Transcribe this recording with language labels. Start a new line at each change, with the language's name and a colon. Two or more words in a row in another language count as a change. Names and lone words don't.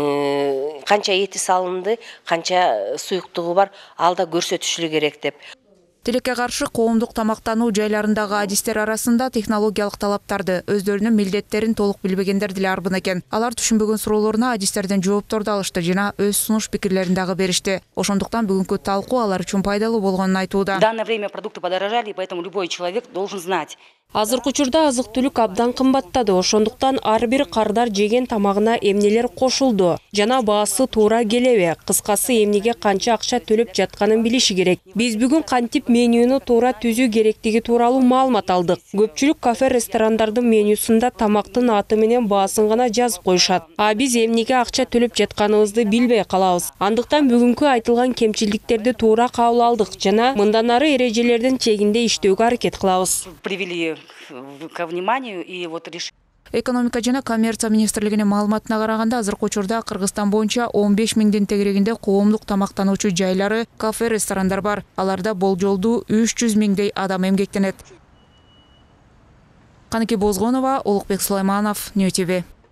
Kyrgyz: Канча эти салынды, канча суюктугу бар, ал да көрсөтүшү керек деп. Тилекке каршы коомдук тамактануу жайларындагы адистер арасында технологиялык талаптарды, өздөрүнүн милдеттерин толук билбегендер деле арбын экен. Алар түшүнбөгөн суроолоруна адистерден жоопторду алышты жана өз сунуш пикирлерин дагы беришти. Ошондуктан бүгүнкү талкуу алар үчүн пайдалуу болгонун айтууда.
Russian: В данное время продукты подорожали, поэтому любой человек должен знать.
Kyrgyz: Азыркы учурда азык-түлүк абдан кымбаттады. Ошондуктан ар бир кардар жеген тамагына эмнелер кошулду жана баасы туура келеби? Кыскасы эмнеге канча акча төлөп жатканын билиши керек. Биз бүгүн кантип менюну туура түзүү керектиги тууралуу маалымат алдык. Көпчүлүк кафе ресторандардын менюсунда тамактын аты менен баасын гана жазып коюшат. А биз эмнеге акча төлөп жатканыбызды билбей калабыз. Андыктан бүгүнкү айтылган кемчилдиктерди туура кабыл алдык жана мындан ары эрежелердин чегинде иштөөгө аракет кылабыз.
Russian: Привели ко вниманию и вот решили.
Kyrgyz: Экономика жана коммерция министрлигинин маалыматына караганда азыркы учурда Кыргызстан боюнча 15 миңден тегерегинде коомдук тамактануучу жайлары, кафе, ресторандар бар. Аларда болжолдуу 300 миңдей адам эмгектенет. Каныке Бозгонова, Улукбек Сулайманов, Нью ТВ.